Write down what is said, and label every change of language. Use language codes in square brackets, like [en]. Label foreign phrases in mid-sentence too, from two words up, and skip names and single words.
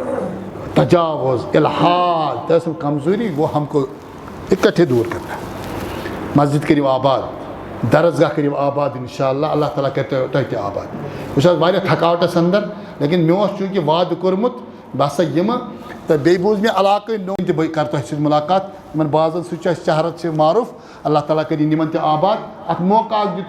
[ks] تجاوز الحاد تٔژم کمزوری [ur] وہ ہم کو اکٹھے دور کرنا ہے [ks] مسجد کٔرِو آباد درسگاہ کٔرِو آباد انشاءاللہ اللہ تعالیٰ کرِ تۄہہِ تہِ آباد بہٕ چھُس واریاہ تھکاوٹس اندر لیکن مےٚ اوس چوٗنٛکہِ وعدٕ کوٚرمُت بہٕ ہسا یِمہٕ تہٕ بیٚیہِ بوٗز مےٚ علاقہٕ نوٚو تہِ بہٕ کرٕ تۄہہِ سۭتۍ مُلاقات یِمن بازن سۭتۍ چھُ اَسہِ شہرت چھِ معروٗف اللہ تعالیٰ کٔرِنۍ یِمن تہِ آباد اکھ موقعہٕ اکھ دیُت